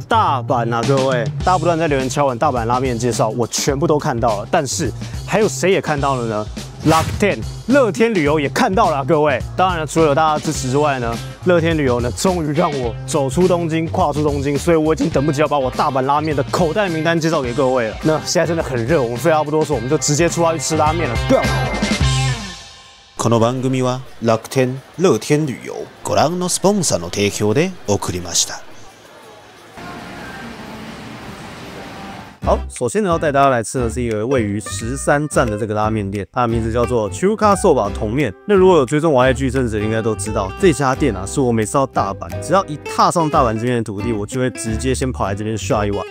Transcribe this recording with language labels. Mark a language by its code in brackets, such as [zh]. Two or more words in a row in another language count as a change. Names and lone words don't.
[zh] 大阪啊，各位，大家不断在留言敲碗大阪拉面的介绍，我全部都看到了。但是还有谁也看到了呢？Rakuten 乐天旅游也看到了，各位。当然了，除了有大家支持之外呢，乐天旅游呢，终于让我走出东京，跨出东京，所以我已经等不及要把我大阪拉面的口袋名单介绍给各位了。那现在真的很热，我们废话不多说，我们就直接出发去吃拉面了。Go！ [ja] この番組は楽天乐天旅遊ご覧のスポンサーの提供で送りました。 [zh] 好，首先呢要带大家来吃的是一个位于13站的这个拉面店，它的名字叫做 Chuka Soba 桶面。那如果有追踪我 IG 阵子，应该都知道这家店啊，是我每次到大阪，只要一踏上大阪这边的土地，我就会直接先跑来这边刷一碗。